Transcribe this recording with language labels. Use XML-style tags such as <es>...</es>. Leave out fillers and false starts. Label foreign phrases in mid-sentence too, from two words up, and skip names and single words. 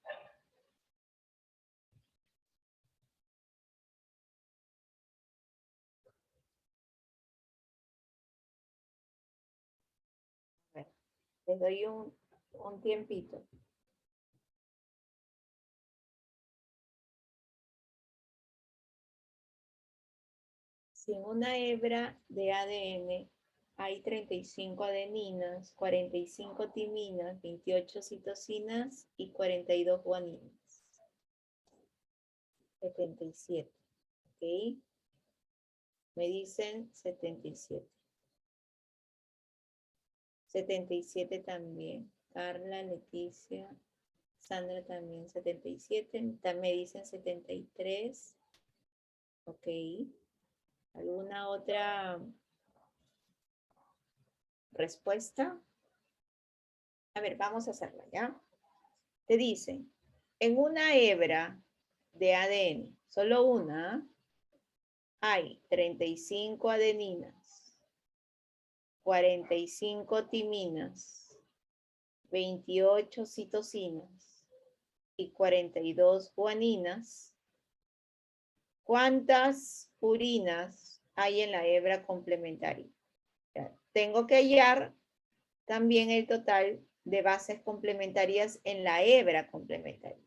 <es>Les doy un tiempito. Si en una hebra de ADN hay 35 adeninas, 45 timinas, 28 citosinas y 42 guaninas. 77. ¿Ok? Me dicen 77. 77 también. Carla, Leticia, Sandra también 77. Me dicen 73. Ok. ¿Alguna otra respuesta? A ver, vamos a hacerla, ¿ya? Te dicen, en una hebra de ADN, solo una, hay 35 adeninas, 45 timinas, 28 citosinas y 42 guaninas. ¿Cuántas purinas hay en la hebra complementaria? Tengo que hallar también el total de bases complementarias en la hebra complementaria.</es>